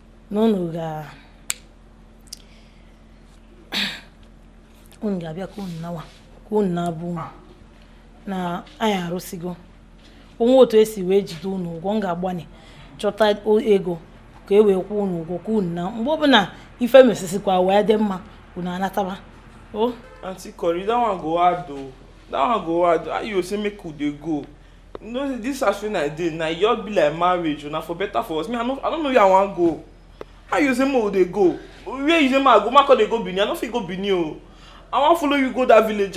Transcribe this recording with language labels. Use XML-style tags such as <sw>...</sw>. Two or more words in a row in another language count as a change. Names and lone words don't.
<ig>Na unu ga-, unu ga-abịa ka unu nawa, ka unu na-abụ unu. Na anyị arụsigo. Onwe otu esi wee jide unu ụgwọ, m ga-agbani chọta o-, ego ka e wee kwụọ unu ụgwọ, ka unu na. Mgbe ọbụla ife mesisikwa wee dị mma, unu anataba. O?</ig> <pcm>Auntie Corey, that one go hard though. That one go hard. How you say make we dey go? You know, this house wey I dey, na e just be like marriage, na for better for us. Me, I no, I don't know where I wan go. How you say make we dey go? Where you say make I go? Make I dey go Benin? I no fit go Benin o. I wan follow you go that village.</pcm>